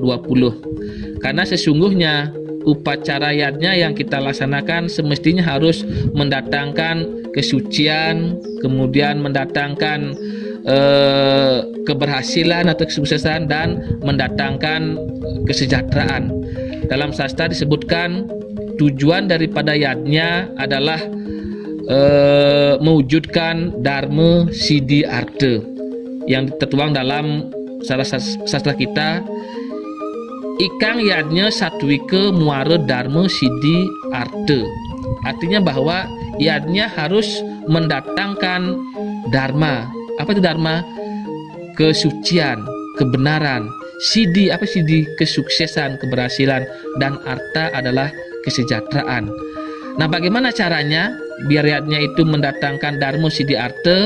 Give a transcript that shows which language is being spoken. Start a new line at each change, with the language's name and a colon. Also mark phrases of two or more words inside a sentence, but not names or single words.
Indonesian: Karena sesungguhnya upacara yadnya yang kita laksanakan semestinya harus mendatangkan kesucian, kemudian mendatangkan keberhasilan atau kesuksesan, dan mendatangkan kesejahteraan. Dalam sastra disebutkan tujuan daripada yadnya adalah mewujudkan
Kawi: dharma siddhi arta
Indonesian: yang tertuang dalam sastra kita.
Kawi: Ikang yadnya satwika muara dharma siddhi arta.
Indonesian: Artinya bahwa yadnya harus mendatangkan dharma. Apa itu dharma? Kesucian, kebenaran. Siddhi, apa siddhi? Kesuksesan, keberhasilan. Dan arta adalah kesejahteraan. Nah, bagaimana caranya biar yadnya itu mendatangkan
Kawi: dharma siddhi arta?